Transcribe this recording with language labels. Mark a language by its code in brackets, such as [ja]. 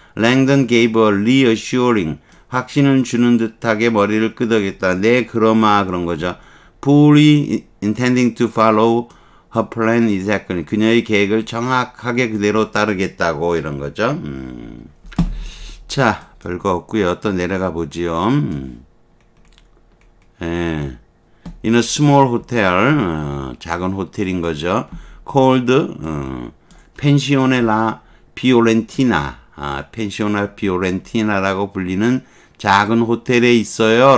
[en] Langdon gave a reassuring, [ko] 확신을 주는 듯하게 머리를 끄덕였다. 네, 그러마, 그런 거죠. [en] Fully intending to follow her plan exactly. [ko] 그녀의 계획을 정확하게 그대로 따르겠다고, 이런 거죠. 자, 별거 없고요. 또 내려가 보지요. [en] In a small hotel, [ko] 작은 호텔인 거죠. [en] called Pensione la Fiorentina. [ko] Pensione Fiorentina라고 불리는 작은 호텔에 있어요.